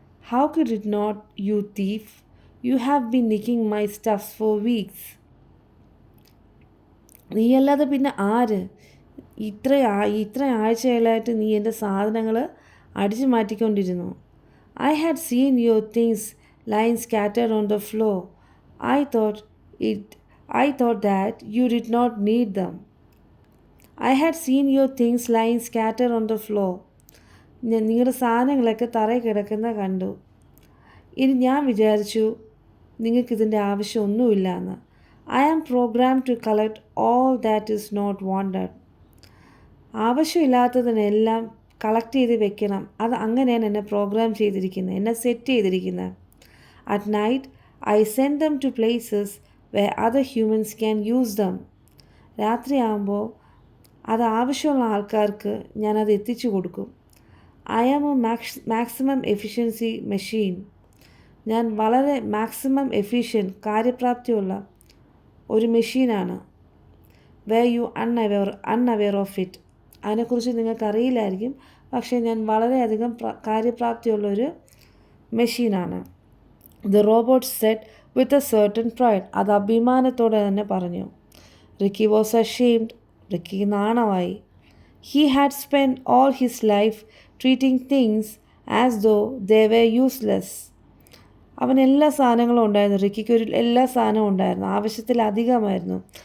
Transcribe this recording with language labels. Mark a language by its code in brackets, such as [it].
[en] How could it not you thief, you have been nicking my stuffs for weeks. [ml] നീയല്ലാതെ പിന്നെ ആര്? ഇത്ര ആഴ്ചകളായിട്ട് നീ എൻ്റെ സാധനങ്ങൾ അടിച്ചു മാറ്റിക്കൊണ്ടിരുന്നു. [en] I had seen your things lying scattered on the floor. I thought that you did not need them. I had seen your things lying scattered on the floor. [ml] നിങ്ങളുടെ സാധനങ്ങളൊക്കെ തറയിൽ കിടക്കുന്ന കണ്ടു. ഇനി ഞാൻ വിചാരിച്ചു നിങ്ങൾക്കിതിൻ്റെ ആവശ്യമൊന്നുമില്ല എന്ന്. [en] I am programmed to collect all that is not wanted. [ml] ആവശ്യമില്ലാത്തതിനെല്ലാം collect ചെയ്ത് വെക്കണം. അത് അങ്ങനെയാണ് എന്നെ പ്രോഗ്രാം ചെയ്തിരിക്കുന്നത്, എന്നെ സെറ്റ് ചെയ്തിരിക്കുന്നത്. [en] At night, I send them to places where other humans can use them. [ml] രാത്രിയാകുമ്പോൾ അത് ആവശ്യമുള്ള ആൾക്കാർക്ക് ഞാനത് എത്തിച്ചു കൊടുക്കും. [en] I am a maximum efficiency machine. [ml] ഞാൻ വളരെ മാക്സിമം കാര്യപ്രാപ്തിയുള്ള ഒരു മെഷീനാണ്. [en] where you unaware of it. [ml] അതിനെക്കുറിച്ച് നിങ്ങൾക്കറിയില്ലായിരിക്കും, പക്ഷേ ഞാൻ വളരെയധികം കാര്യപ്രാപ്തിയുള്ളൊരു മെഷീനാണ്. [en] The robot said with a certain pride. [ml] അത് അഭിമാനത്തോടെ തന്നെ പറഞ്ഞു. [en] Ricky was ashamed. [ml] Ricky നാണമായി. [en] He had spent all his life treating things as though they were useless. [ml] അവന് എല്ലാ സാധനങ്ങളും ഉണ്ടായിരുന്നു. റിക്കിക്ക് എല്ലാ സാധനവും ഉണ്ടായിരുന്നു, ആവശ്യത്തിലധികമായിരുന്നു.